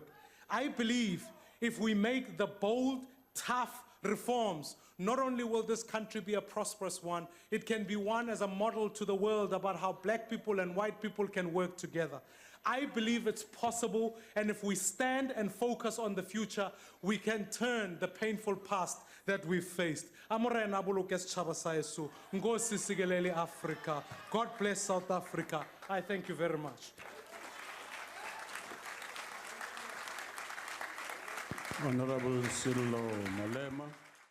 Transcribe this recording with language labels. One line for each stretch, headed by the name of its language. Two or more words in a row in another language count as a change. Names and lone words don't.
English: I believe if we make the bold, tough reforms, not only will this country be a prosperous one, it can be one as a model to the world about how black people and white people can work together. I believe it's possible, and if we stand and focus on the future, we can turn the painful past that we've faced.
Southern Sotho: Amorena boloke setjhaba sa heso.
Xhosa: Nkosi sikelele Africa.
English: God bless South Africa. I thank you very much. Honorable Cyril Ramaphosa.